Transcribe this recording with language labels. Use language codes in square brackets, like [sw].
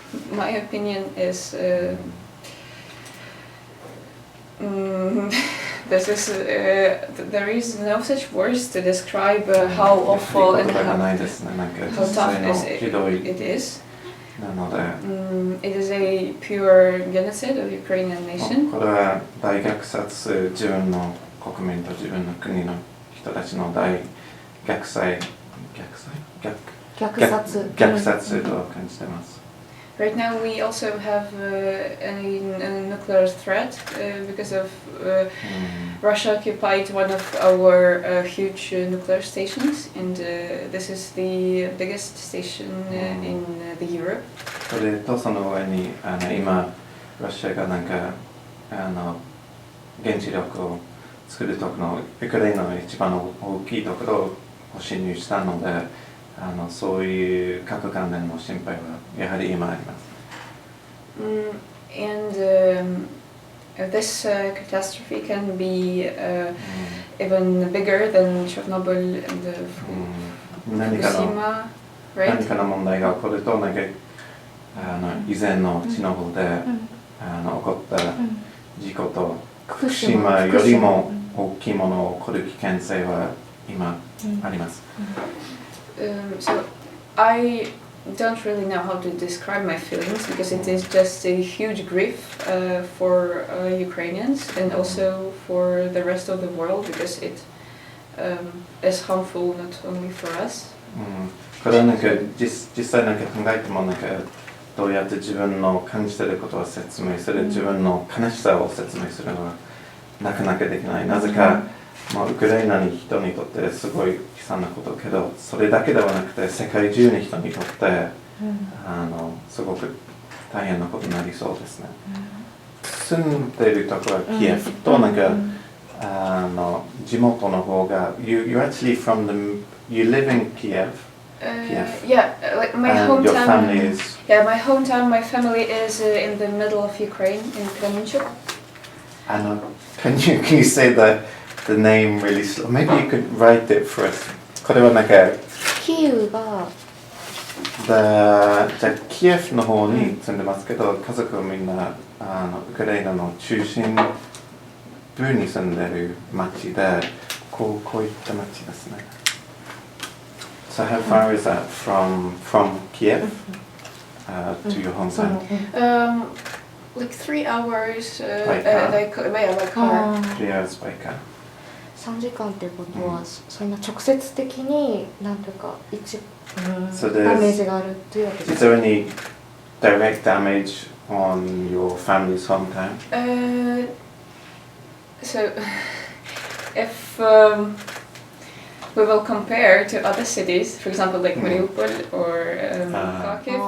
[en] My opinion is there is no such words to describe how awful and how tough it is. It is a pure genocide of Ukrainian nation. [ja] これは大虐殺、自分の国民と自分の国の人たちの大虐殺と感じています。 [en] Right now we also have a nuclear threat because of Russia occupied one of our huge nuclear stations, and this is the biggest station in the Europe. [ja] それとその上に今ロシアがなんか原子力を作るところのウクライナの一番大きいところを侵入したので、そういう核関連の心配はやはり今あります。 [en] And this catastrophe can be even bigger than Chernobyl and Fukushima, right? [ja] 何かの問題が起こると、なんか以前のチェノブイルで起こった事故と福島よりも大きいものが起こる危険性は今あります。 [en] So I don't really know how to describe my feelings because it is just a huge grief for Ukrainians and also for the rest of the world because it is harmful not only for us. [ja] これはなんか実際なんか考えてもなんかどうやって自分の感じていることを説明する、自分の悲しさを説明するのはなかなかできない。なぜかウクライナの人にとってすごい悲惨なことけど、それだけではなくて世界中の人にとってすごく大変なことになりそうですね。住んでいるところはキエフとなんか地元の方が [en] you're actually from you live in Kiev? Yeah, like my hometown. Your family is? Yeah, my hometown. My family is in the middle of Ukraine in Kremenchuk. Can you say the name really slow? Maybe you could write it for us. [ja] これはなんかキーウがじゃあキエフの方に住んでますけど、家族はみんなウクライナの中心部に住んでる町で、こういった町ですね。 [en] So how far is that from Kiev to your hometown? Like 3 hours by car. By car. 3 hours by car. [ja] 3時間っていうことは、そんな直接的になんとかダメージがあるっていうわけです。 [en] Is there any direct damage on your family's hometown? So if we will compare to other cities, for example, like Mariupol or Kharkiv.